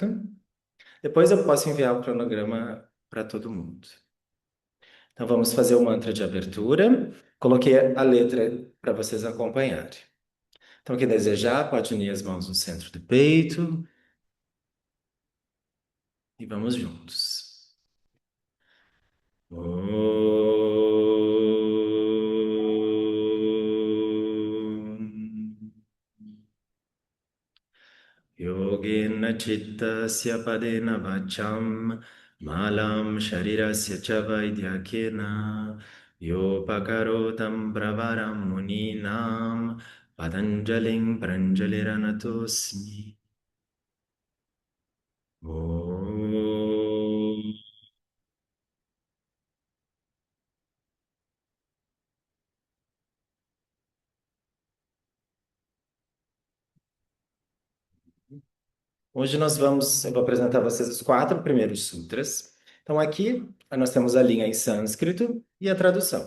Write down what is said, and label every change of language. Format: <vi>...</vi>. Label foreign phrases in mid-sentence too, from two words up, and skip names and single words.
<pt>Depois eu posso enviar o cronograma para todo mundo. Então vamos fazer o mantra de abertura. Coloquei a letra para vocês acompanharem. Então, quem desejar, pode unir as mãos no centro do peito e vamos juntos.</pt> <sa>Om. Yogena Chittasya Padena Vacham Malam Sharirasya Cha Vaidyakena Yopakarotam Bravaram Muninam Patanjalim Pranjaliranatosmi. Om.</sa> <pt>Hoje eu vou apresentar a vocês os quatro primeiros sutras. Então aqui nós temos a linha em sânscrito e a tradução.</pt>